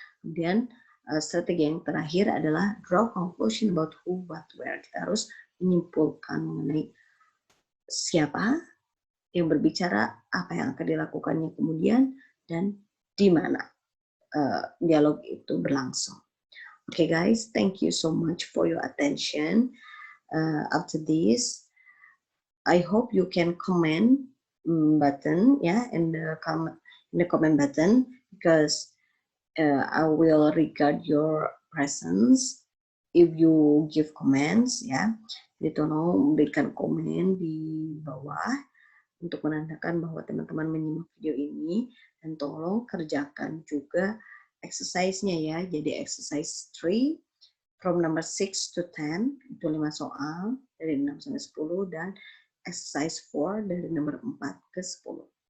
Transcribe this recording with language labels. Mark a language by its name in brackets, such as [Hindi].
[Indonesian] Kemudian strategi yang terakhir adalah [English] draw conclusion about who, what, where. [Indonesian] Kita harus menyimpulkan mengenai siapa yang berbicara, apa yang akan dilakukannya kemudian, dan di mana dialog itu berlangsung. [English] Okay guys, thank you so much for your attention. After this, I hope you can comment button ya, in the comment button, because I will regard your presence if you give comments ya. [Indonesian] Jadi tolong berikan komen di bawah untuk menandakan bahwa teman-teman menyimak video ini, dan tolong kerjakan juga exercise-nya ya. Jadi exercise 3 [English] from number 6 to 10, [Indonesian] itu 5 soal dari 6 sampai 10, dan exercise 4 dari nomor 4 ke 10.